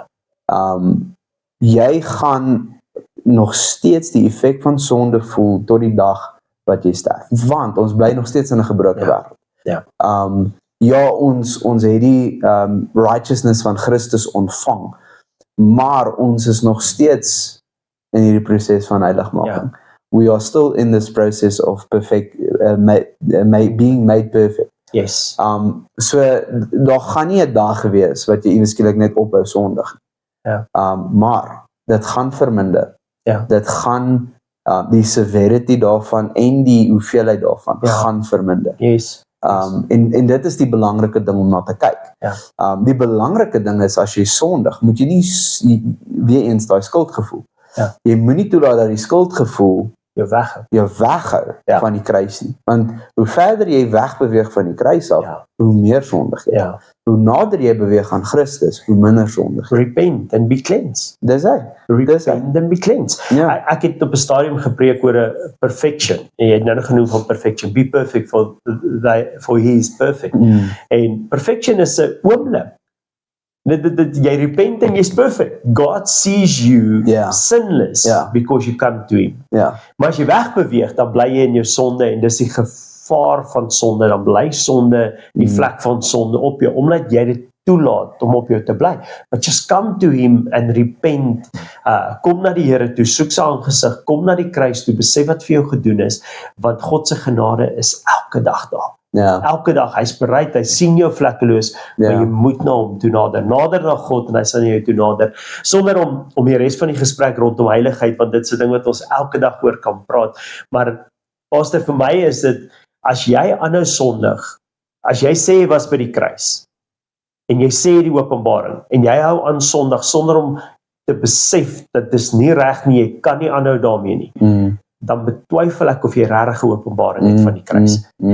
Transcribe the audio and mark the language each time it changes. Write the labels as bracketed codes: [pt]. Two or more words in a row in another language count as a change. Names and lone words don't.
[af] Jy gaan nog steeds die effek van sonde voel tot die dag wat jy sterf, want ons bly nog steeds in 'n gebroke wêreld. Ons het die righteousness van Christus ontvang, maar ons is nog steeds in hierdie proses van heiligmaking. [en] We are still in this process of being made perfect. [af] So daar gaan nie 'n dag wees wat jy ewe skielik net ophou sondig. Maar dit gaan verminder. Dit gaan die severity daarvan en die hoeveelheid daarvan gaan verminder. En dit is die belangrike ding om na te kyk. Die belangrike ding is, as jy sondig, moet jy nie weer eens daai skuldgevoel. Jy moenie toelaat dat die skuldgevoel jou weghou van die kruis nie. Want hoe verder jy wegbeweeg van die kruis af, hoe meer sondig jy. Hoe nader jy beweeg aan Christus, hoe minder sondig jy. [en] Repent and be cleansed. [af] Dis hy. [en] Repent and be cleansed. [af] Ek het op 'n stadium gepreek oor 'n perfection. En jy het nou genoem van perfection. [en] Be perfect for he is perfect. [af] En perfection is 'n oomblik. Jy repent en jy's perfect. [en] God sees you sinless because you come to him. [af] Maar as jy wegbeweeg, dan bly jy in jou sonde, en dis die gevaar van sonde. Dan bly sonde, die vlek van sonde op jou, omdat jy dit toelaat om op jou te bly. [en] But just come to him and repent. [af] Kom na die Here toe, soek sy aangesig, kom na die kruis toe, besef wat vir jou gedoen is, want God se genade is elke dag daar. Elke dag, hy's bereid, hy sien jou vlekkeloos, maar jy moet na hom toe nader na God, en hy sal jou toe nader, sonder om die res van die gesprek rondom heiligheid, want dit is 'n ding wat ons elke dag oor kan praat, maar Pastor, vir my is dit, as jy aanhou sondig, as jy sê jy was by die kruis, en jy sê die openbaring, en jy hou aan sondig, sonder om te besef, dat dis nie reg nie, jy kan nie aanhou daarmee nie, dan betwyfel ek of jy regtig 'n openbaring het van die kruis.